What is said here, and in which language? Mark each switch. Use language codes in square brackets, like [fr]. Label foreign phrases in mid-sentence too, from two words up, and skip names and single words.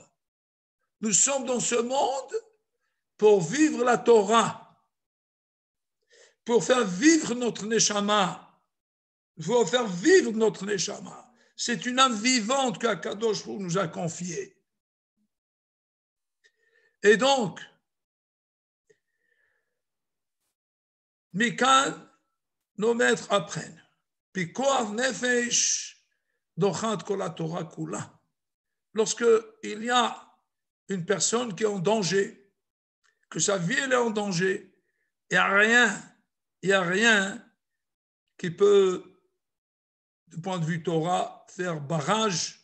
[fr] Nous sommes dans ce monde pour vivre la Torah, pour faire vivre notre neshama, pour faire vivre notre neshama. C'est une âme vivante qu'Akadosh nous a confiée. Et donc, Mikan, nos maîtres apprennent. [he] פיקוח נפש דוחה כל התורה כולה. [fr] Lorsque il y a une personne qui est en danger, que sa vie elle est en danger, il n'y a rien qui peut, du point de vue Torah, faire barrage.